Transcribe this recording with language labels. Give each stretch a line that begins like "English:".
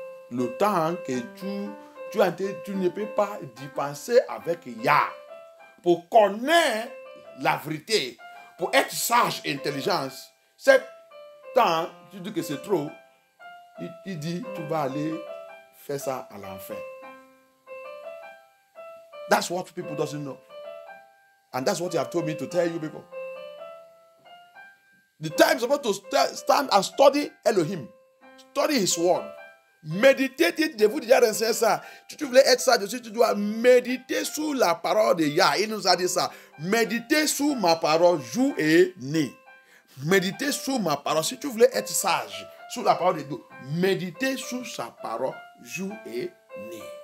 French: Le temps que tu ne peux pas dépenser avec Yah pour connaître la vérité, pour être sage et intelligence, cet temps, tu dis que c'est trop, il dit, tu vas aller faire ça à l'enfer.
English: That's what people doesn't know. And that's what you have told me to tell you people. The time is about to stand and study Elohim. Study his word.
French: Méditez, je vous déjà renseigné ça. Si tu voulais être sage, tu dois méditer sur la parole de Yah. Il nous a dit ça. Méditez sur ma parole jour et nuit. Méditez sur ma parole. Si tu voulais être sage, sur la parole de Dieu, méditez sur sa parole jour et nuit.